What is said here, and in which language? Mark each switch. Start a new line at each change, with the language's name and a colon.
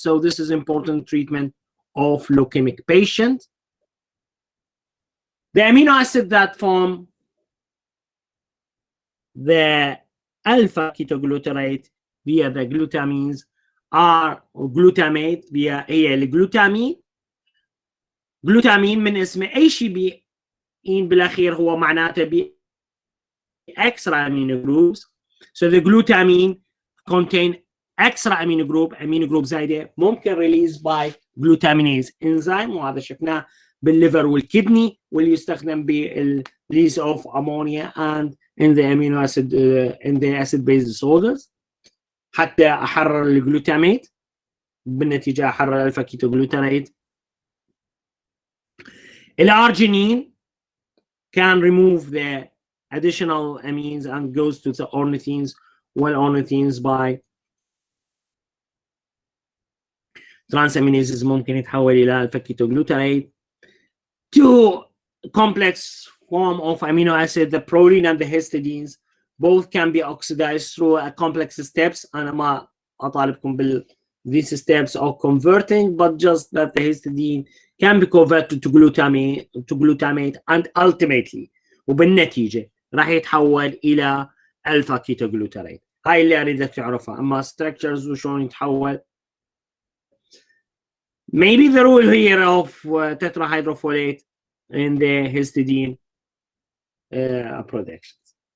English: So this is important treatment of leukemic patient. The amino acid that form the alpha ketoglutarate via the glutamines are glutamate
Arabic: via الجلوتامين. جلوتامين من اسمه اي شيء بين بالاخير هو معناته ب
English: extra amino groups. So the glutamine contain extra amino group
Arabic: زايده ممكن
English: released by glutaminase enzyme،
Arabic: وهذا شفناه بالليفر والكدني واللي يستخدم بالريليز
English: of ammonia and in the amino acid in the acid base disorders.
Arabic: حتى احرر الجلوتاميت بالنتيجه احرر الالفا كيتوجلوتاريت. الارجينين
English: can remove the additional amines and goes to the ornithines, والornithines by transaminases
Arabic: ممكن يتحول الى الفا كيتوجلوتاريت.
English: Two complex form of amino acid, the proline and the histidines, both can be oxidized through a complex steps.
Arabic: أنا ما أطالبكم
English: these steps of converting, but just that the histidine can be converted to glutamate and ultimately
Arabic: وبالنتيجة راح يتحول إلى ألفا كيتوغلوتاريت. هاي اللي أريدك تعرفها. أما
English: structures
Arabic: وشون يتحول
English: maybe the rule here of tetrahydrofolate in the histidine productions.